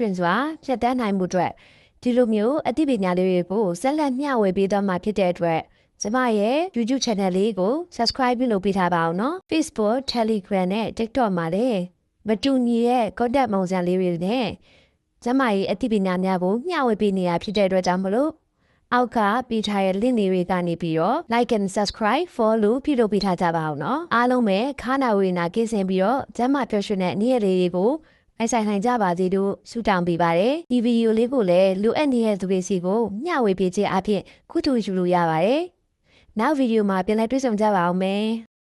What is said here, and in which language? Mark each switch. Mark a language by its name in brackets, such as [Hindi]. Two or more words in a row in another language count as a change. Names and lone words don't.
[Burmese] င်စွာဖြတ်တန်းနိုင်မှုအတွက်ဒီလိုမျိုးအသိပညာလေးတွေကိုဆက်လက်မျှဝေပေးသွားမှာဖြစ်တဲ့အတွက်ကျမရဲ့ YouTube channel လေးကို subscribe ပြုလုပ်ပေးထားပါအောင်နော် Facebook Telegram နဲ့ TikTok မှာလည်းမတူညီတဲ့ content ပုံစံလေးတွေနဲ့ကျမရဲ့အသိပ ညာများကိုမျှဝေပေးနေတာဖြစ်တဲ့အတွက်ကြောင့်မလို့အောက်ကပေးထားတဲ့ link တွေကနေပြီးတော့ [English] like and subscribe follow [Burmese] ပြုလုပ်ပေးထားကြပါအောင်နော်အားလုံးပဲခါနာဝေနာကိစ္စင်ပြီးတော့ကျမပျော်ရွှင်တဲ့နေ့ရက်လေးတွေကိုအိုက်ဆိုင်နိုင်ကြပါစေလို့ဆုတောင်းပေးပါတယ်ဒီဗီဒီယိုလေးကိုလည်းလိုအပ်နေတဲ့သူတွေစီကိုမျှဝေပေးခြင်းအပြင်ကုသိုလ်ယူလို့ရပါတယ်နောက်ဗီဒီယိုမှာပြန်လည်တွေ့ဆုံကြပါအောင်မယ်